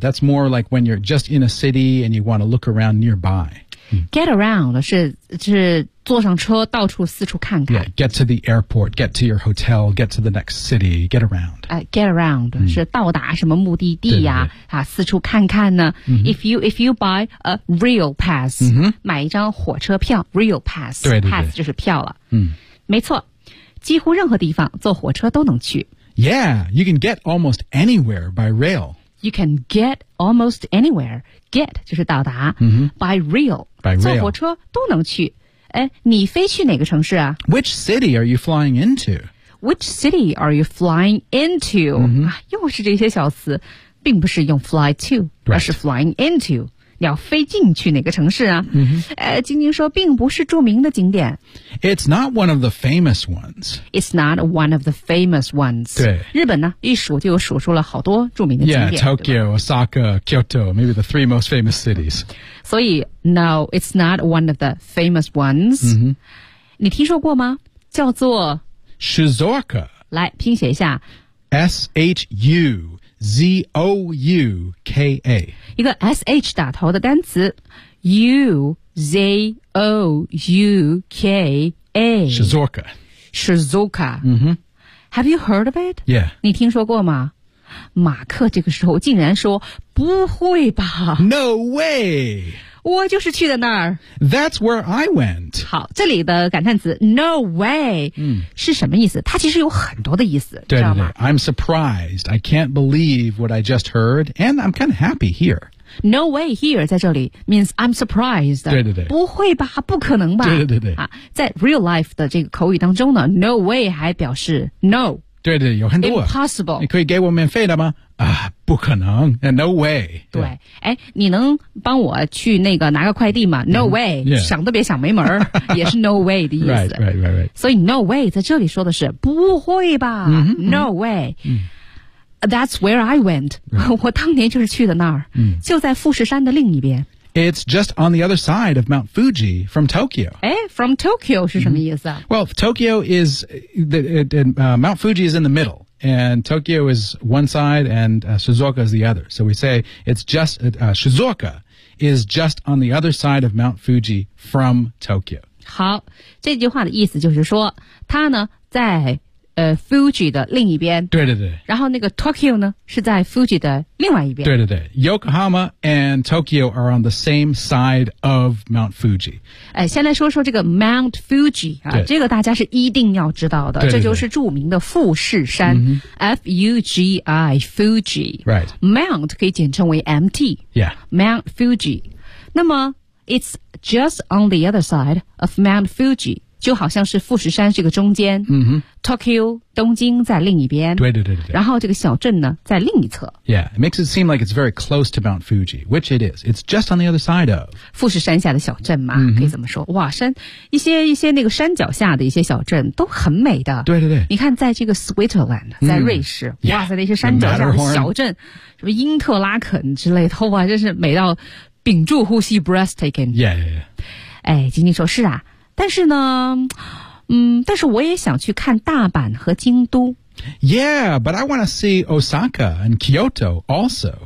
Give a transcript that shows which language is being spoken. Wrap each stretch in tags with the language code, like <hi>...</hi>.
<en>That's more like when you're just in a city and you want to look around nearby.、</en> <zh>Mm.</zh> <en>Get around</en> <zh>是坐上车到处四处看看。</zh> <en>Yeah, get to the airport, get to your hotel, get to the next city, get around.、 Get around、mm.</en> <zh>是到达什么目的地呀、啊？对对对啊，四处看看呢。 Mm-hmm.</zh> <en>If you buy a rail pass,、 mm-hmm.</en> <zh>买一张火车票 ，rail pass, 对对对 pass 就是票了。嗯，没错，几乎任何地方坐火车都能去。</zh> <en>Yeah, you can get almost anywhere by rail. You can get almost anywhere. Get</en> <zh>就是到达、 mm-hmm.</zh> <en>by rail. By rail.</en> <zh>坐火车都能去。哎，你飞去哪个城市啊</zh> <en>?Which city are you flying into? Which city are you flying into?、 Mm-hmm.</en> <zh>啊、又是这些小词并不是用 fly to,、</zh> <en>right.</en> <zh>而是 flying into。你要飞进去哪个城市啊、 mm-hmm. 晶晶说并不是著名的景点</zh> <en>It's not one of the famous ones It's not one of the famous ones</en> <zh>对日本呢一数就数出了好多著名的景点</zh> <en>Yeah, Tokyo, Osaka, Kyoto Maybe the three most famous cities 所以 No, it's not one of the famous ones、 mm-hmm.</en> <zh>你听说过吗叫做 Shizuoka 来拼写一下</zh> <en>S-H-U Z-O-U-K-A</en> <zh>一个 S-H 打头的单词 U-Z-O-U-K-A</zh> <en>Shizuoka Shizuoka、 mm-hmm. Have you heard of it? Yeah</en> <zh>你听说过吗马克这个时候竟然说不会吧</zh> <en>No way</en> <zh>我就是去的那儿</zh> <en>That's where I went</en> <zh>好这里的感叹词 No way、嗯、是什么意思它其实有很多的意思</zh> <en>对对对 I'm surprised I can't believe what I just heard And I'm kind of happy here No way here</en> <zh>在这里</zh> <en>means I'm surprised</en> <zh>对对对不会吧不可能吧对对对对、啊、在 real life 的这个口语当中呢 No way 还表示 No 对对有很多</zh> <en>Impossible</en> <zh>你可以给我免费的吗啊，不可能 ，No way。对，哎，你能帮我去那个拿个快递吗 ？No way，、 mm-hmm. yeah. 想都别想，没门也是 No way 的意思。</zh> <en>Right, right, right, right.</en> <zh>所以 No way 在这里说的是不会吧、 mm-hmm.</zh> <en>？No way、 mm-hmm.。 That's where I went、 right.。</en> <zh>我当年就是去的那儿， mm-hmm. 就在富士山的另一边。</zh> <en>It's just on the other side of Mount Fuji from Tokyo.</en> <zh>Eh, from Tokyo 是什么意思啊、 mm-hmm.</zh> <en>？Well, Tokyo is Mount Fuji is in the middle. And Tokyo is one side and、Shizuoka is the other. So we say it's just,、Shizuoka is just on the other side of Mount Fuji from Tokyo.</en> <zh>好，这句话的意思就是说，它呢在 Fuji 的另一边。对对对。然后那个 Tokyo 呢是在 Fuji 的另外一边。</zh> <en>对对对。Yokohama and Tokyo are on the same side of Mount Fuji。</en> <zh>先来说说这个 Mount Fuji, 啊，这个大家是一定要知道的。对对对，这就是著名的富士山。 Mm-hmm.</zh> <en>F-U-G-I, Fuji. Right.</en> <zh>Mount 可以简称为 MT.</zh> <en>Yeah. Mount Fuji. 那么 it's just on the other side of Mount Fuji.</en> <zh>就好像是富士山这个中间，嗯哼，Tokyo 东京在另一边，对对对对，然后这个小镇呢在另一侧。</zh> <en>Yeah, it makes it seem like it's very close to Mount Fuji, which it is. It's just on the other side of</en> <zh>富士山下的小镇嘛， mm-hmm. 可以这么说。哇，一些那个山脚下的一些小镇都很美的。对对对，你看在这个 Switzerland, 在瑞士，哇塞，那些山脚下的小镇，什么因特拉肯之类的，哇，真是美到屏住呼吸 ，breathtaking。</zh> <en>Yeah, yeah,</en> <zh>yeah. 哎，晶晶说，是啊。但是呢，但是我也想去看大阪和京都。</zh> <en>Yeah, but I want to see Osaka and Kyoto also.</en>